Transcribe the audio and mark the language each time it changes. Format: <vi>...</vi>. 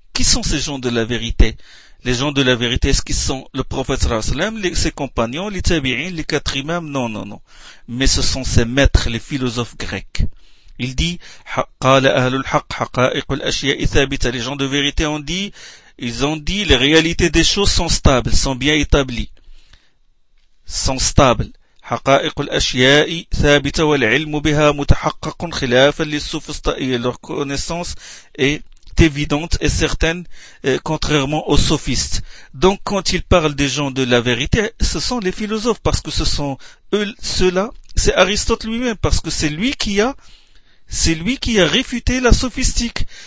<fr>Qui sont ces gens de la vérité? Les gens de la vérité, est-ce qu'ils sont le prophète sallam, ses compagnons, les tabi'in, les quatre imams? Non, non, non. Mais ce sont ses maîtres, les philosophes grecs. Il dit,</fr> <ar>qala ahlul haqq, haqa'iqul ashiya'i thabita.</ar> <fr>Les gens de vérité ont dit, ils ont dit, les réalités des choses sont stables, sont bien établies. Sont stables.</fr> <ar>حقائق الأشياء ثابتة والعلم بها متحقق خلافا للسوفسطائية.</ar> <fr>Leur connaissance est évidente et certaine, contrairement aux sophistes. Donc, quand ils parlent des gens de la vérité, ce sont les philosophes, parce que ce sont eux, ceux-là, c'est Aristote lui-même, parce que c'est lui qui a réfuté la sophistique.</fr>